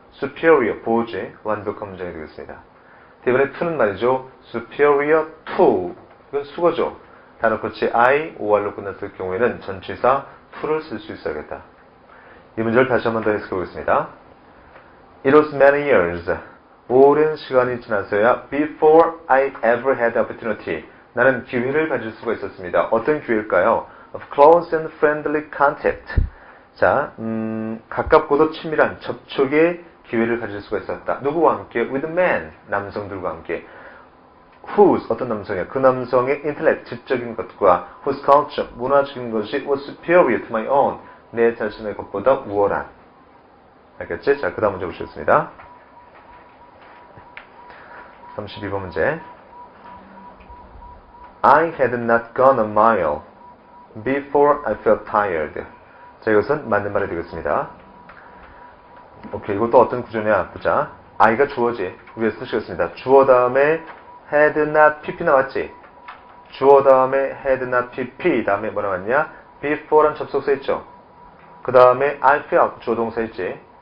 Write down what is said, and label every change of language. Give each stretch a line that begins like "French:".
Korean: superior, 보지, 완벽한 문장이 되겠습니다. 이번에 to는 말이죠. superior to, 이건 수거죠. 단어 끝이 I, OR로 끝났을 경우에는 전치사 to를 쓸 수 있어야겠다. 이 문제를 다시 한번 더 해석해 보겠습니다.
English: It was many years.
Korean: 오랜 시간이 지나서야
English: before I ever had the opportunity.
Korean: 나는 기회를 가질 수가 있었습니다. 어떤 기회일까요?
English: Of close and friendly contact.
Korean: 자, 가깝고도 친밀한 접촉의 기회를 가질 수가 있었다. 누구와 함께?
English: With men.
Korean: 남성들과 함께. Whose, 어떤 남성이야? 그 남성의
English: intellect,
Korean: 지적인 것과
English: whose culture,
Korean: 문화적인 것이
English: was superior to my own.
Korean: 내 자신의 것보다 우월한. 알겠지? 자, 그 다음 문제 보시겠습니다. 32번 문제.
English: I had not gone a mile before I felt tired.
Korean: 자, 이것은 맞는 말이 되겠습니다. 오케이, 이것도 어떤 구조냐 보자. I가 주어지. 위에 쓰시겠습니다. 주어 다음에 had not pp 나왔지? 주어 다음에 had not pp 다음에 뭐 나왔냐? before란 접속사 있죠? 그 다음에 I felt 주어 동사 있지?